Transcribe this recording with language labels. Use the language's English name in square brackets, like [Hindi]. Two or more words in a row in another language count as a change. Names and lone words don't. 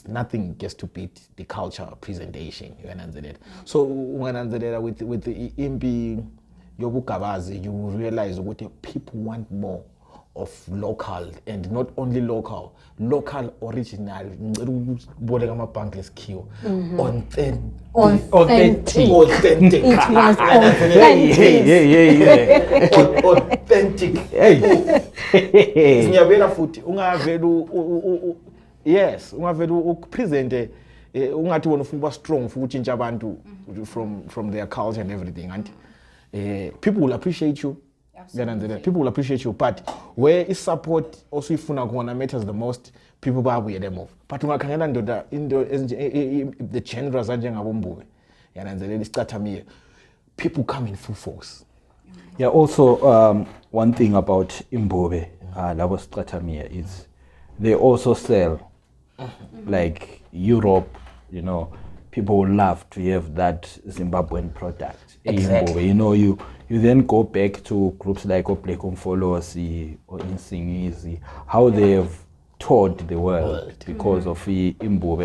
[English] Nothing gets to beat the culture presentation. So when with the Impi Yobukabazi, you realize what people want more of local, and not only local original, authentic. Yes, [North Ndebele] ungavela present ungathi wona ufuna [English] strong for [North Ndebele] ukutshintsha abantu [English] from their culture and everything, and people will appreciate you. People will appreciate you, but where is support also [North Ndebele] ifuna khona [English] matters the most, people babuye them off. [North Ndebele] But ungakhangela ndoda [English] the genres [North Ndebele] anjengabombube yananzelela isicathamile, [English] people come in full force. Yeah, also one thing about Imbobe, labo sicathamile, is they also sell like Europe, people love to have that Zimbabwean product. Exactly. You then go back to groups like Black Umfolosi or Insingizi, how they have toured the world because of Imbobe.